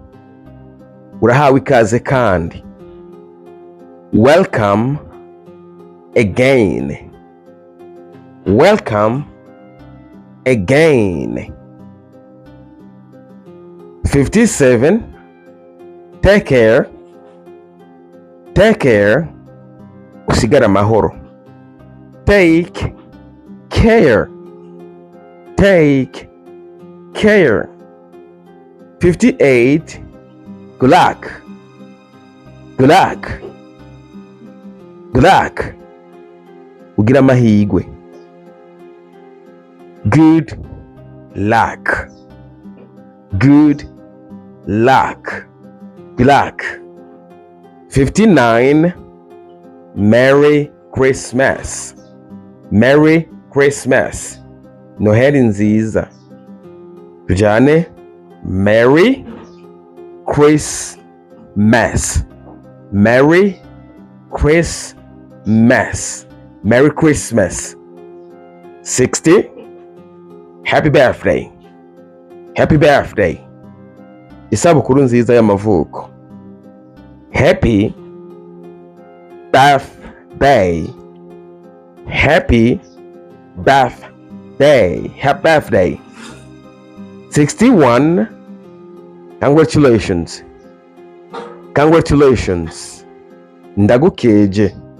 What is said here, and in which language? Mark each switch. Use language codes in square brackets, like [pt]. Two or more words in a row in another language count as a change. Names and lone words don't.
[rn] Urahawe ikaze kandi. [en] Welcome again. Welcome again. 57. Take care. Take care. [rn] Usigara amahoro. [en] Take care. Take care. 58. Good luck. Good luck. Good luck. [rn] Ugira amahigwe. [en] Good luck. Good luck. Good luck. 59. Merry Christmas. Merry Christmas. [rn] Noheli nziza. Tujane. [en] Merry Christmas. Merry Christmas. Merry Christmas. 60. Happy birthday. Happy birthday. [rn] Isabukuru nziza y'amavuko. [en] Happy birthday. Happy birthday. Happy birthday. 61. Congratulations. Congratulations. Ndagukeje.